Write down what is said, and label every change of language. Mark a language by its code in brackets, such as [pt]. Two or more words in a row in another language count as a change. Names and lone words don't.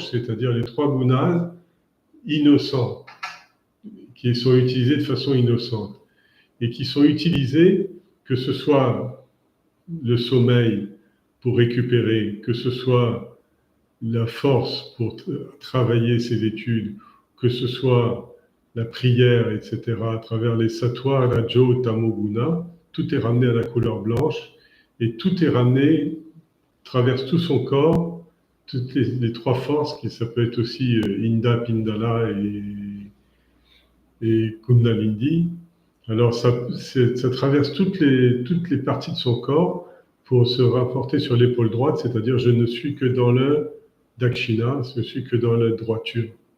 [fr] c'est-à-dire les 3 gunas innocents, qui sont utilisés de façon innocente et qui sont utilisés, que ce soit le sommeil pour récupérer, que ce soit la force pour travailler ses études, que ce soit la prière, etc., à travers les sattva, rajo, tamoguna, tout est ramené à la couleur blanche et tout est ramené, traverse tout son corps, toutes les 3 forces, ça peut être aussi Inda, Pindala et Kundalini. Alors ça traverse toutes les parties de son corps pour se rapporter sur l'épaule droite, c'est-à-dire je ne suis que dans le dakshina, je suis que dans la droiture.